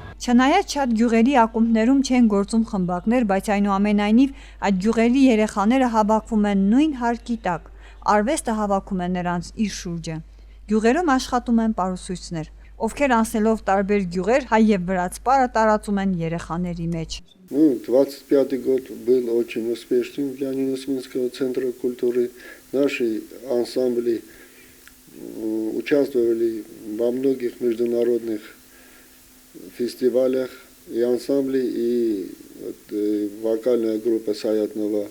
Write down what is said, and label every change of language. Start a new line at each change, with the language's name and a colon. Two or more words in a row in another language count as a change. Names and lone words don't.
Armenian: Չնայած շատ գյուղերի ակումբներում չեն գործում խմբակներ, բայց այնուամենայնիվ այդ գյուղերի երեխաները հավաքվում են նույն հարկի տակ։ Արվեստը հավաքում է նրանց իր շուրջը։ Գյուղերում աշխատում են պարուսույցներ, ովքեր անցնելով տարբեր գյուղեր հայ եւ վրաց պարը տարածում են երեխաների մեջ։
Russian: 25-й год был очень успешным для Ниносминского центра культуры. Наши ансамбли участвовали во многих международных фестивалях, и ансамбли, и вокальная группа Саятнова.